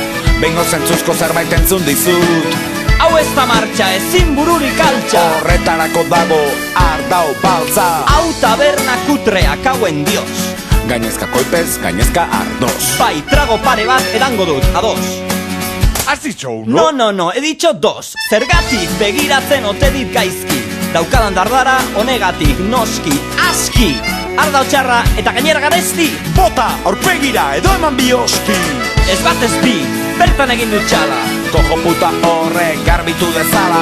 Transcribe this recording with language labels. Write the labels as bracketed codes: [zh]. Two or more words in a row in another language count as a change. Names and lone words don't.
[eu] bengo zentzuzko zerbait entzun dizut, hau ez da martxa, ezin bururik altxa, horretarako dago ardau baltza, hau taberna kutrea [es] kauen dios, [eu] gainezka koipez, gainezka ardoz. Bai, trago pare bat edango dut, ados. [es] Has dicho uno? No, he dicho dos. [eu] Zergatik begiratzen ote dit gaizki, daukadan dardara honegatik noski, aski, ardau txarra eta gainera garesti, bota, aurpegira, edo eman bioski. Ez bat ez bi, bertan egin dut txala, kojo puta horrek garbitu dezala,